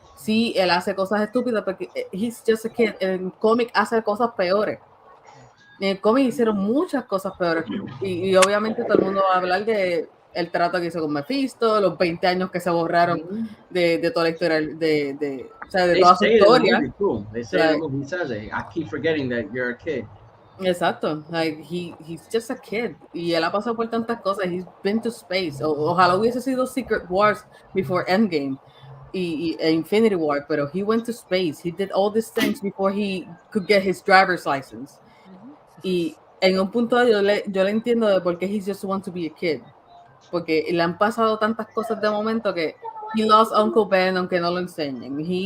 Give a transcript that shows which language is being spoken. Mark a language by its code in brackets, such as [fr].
[es] Sí, él hace cosas estúpidas porque [en] he's just a kid. [es] En el cómic hace cosas peores. En el cómic hicieron muchas cosas peores y obviamente todo el mundo va a hablar de el trato que hizo con Mephisto, los 20 años que se borraron de toda la historia, o sea, de [en] They [es] toda su [en] say it in the [es] historia. [en] movie too. They say in the movie, he says it. I keep forgetting that you're a kid. [es] Exacto, [en] like he's just a kid [es] y él ha pasado por tantas cosas. [en] He's been to space. [es] Ojalá hubiese sido [en] Secret Wars before Endgame e Infinity War, pero he went to space. He did all these things before he could get his driver's license. [es] Y en un punto yo le entiendo de por qué [en] he just want to be a kid, [es] porque le han pasado tantas cosas de momento que [en] he lost Uncle Ben [es] aunque no lo enseñen.